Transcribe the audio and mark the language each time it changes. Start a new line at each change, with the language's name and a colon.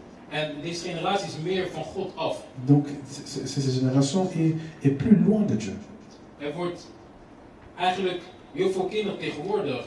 Dutch: En deze generatie is meer van God af.
French: Donc, cette génération est plus loin de Dieu.
Dutch: Er wordt eigenlijk heel veel kinderen tegenwoordig